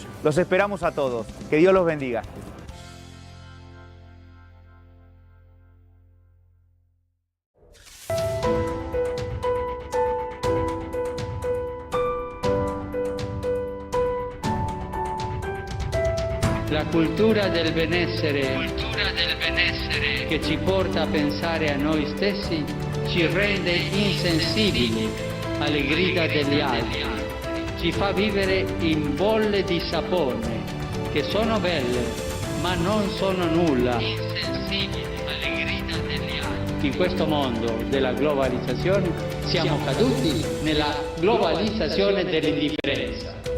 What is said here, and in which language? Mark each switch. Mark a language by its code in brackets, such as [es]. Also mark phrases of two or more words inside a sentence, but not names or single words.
[es] Los esperamos a todos, que Dios los bendiga. [it] La cultura del benessere che ci porta a pensare a noi stessi ci rende insensibili alle grida degli altri, ci fa vivere in bolle di sapone che sono belle ma non sono nulla. Insensibili alle grida degli altri. In questo mondo della globalizzazione siamo caduti nella globalizzazione dell'indifferenza.